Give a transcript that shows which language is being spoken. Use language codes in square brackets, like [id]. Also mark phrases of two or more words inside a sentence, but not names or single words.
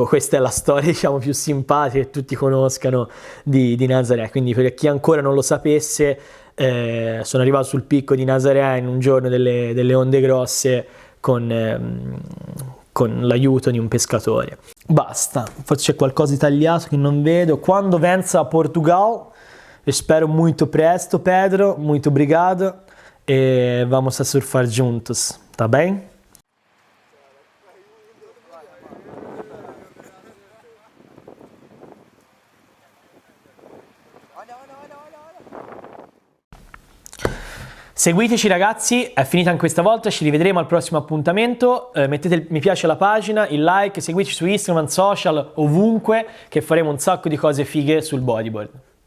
[it] Questa è la storia, diciamo, più simpatica che tutti conoscano di Nazaré. Quindi per chi ancora non lo sapesse, sono arrivato sul picco di Nazaré in un giorno delle onde grosse con l'aiuto di un pescatore. Basta, forse c'è qualcosa di tagliato che non vedo. [pt] Quando venza a Portugal, espero muito presto, Pedro, muito obrigado, e vamos a surfar juntos, tá bem? [it] Seguiteci ragazzi, è finita anche questa volta, ci rivedremo al prossimo appuntamento, mettete il mi piace alla pagina, il like, seguiteci su Instagram, social, ovunque, che faremo un sacco di cose fighe sul bodyboard.